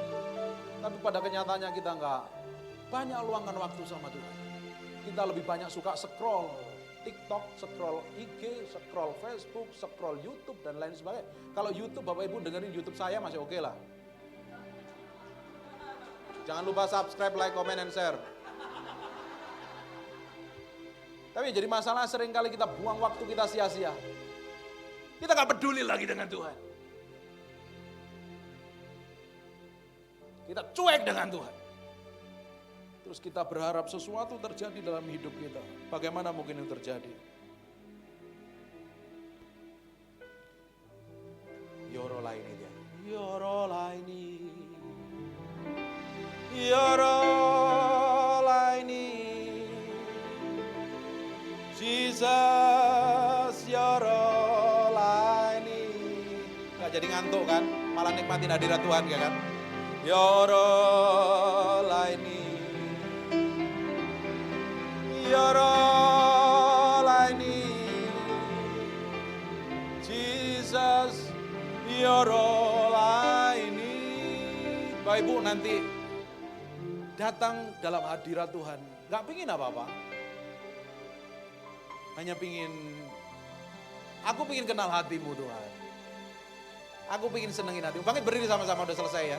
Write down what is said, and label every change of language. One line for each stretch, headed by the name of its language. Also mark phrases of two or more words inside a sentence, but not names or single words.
Indonesian: Tapi pada kenyataannya kita enggak banyak luangkan waktu sama Tuhan. Kita lebih banyak suka scroll TikTok, scroll IG, scroll Facebook, scroll YouTube dan lain sebagainya. Kalau YouTube Bapak Ibu dengerin YouTube saya masih oke lah. Jangan lupa subscribe,
English: like, comment, and share.
Indonesian: Tapi jadi masalah seringkali kita buang waktu kita sia-sia. Kita gak peduli lagi dengan Tuhan. Kita cuek dengan Tuhan. Terus kita berharap sesuatu terjadi dalam hidup kita. Bagaimana mungkin itu terjadi? Yorolaini dia. Yorolaini. Yorolaini. Jesus, Yorolaini. Gak jadi ngantuk kan? Malah nikmatin hadirat Tuhan ya kan? Yorolaini. Yorolaini. Jesus, Yorolaini. Bapak Ibu nanti datang dalam hadirat Tuhan. Gak pingin apa-apa. Hanya aku pingin kenal hatimu Tuhan. Aku pingin senengin hatimu. Bangkit berdiri sama-sama, udah selesai ya.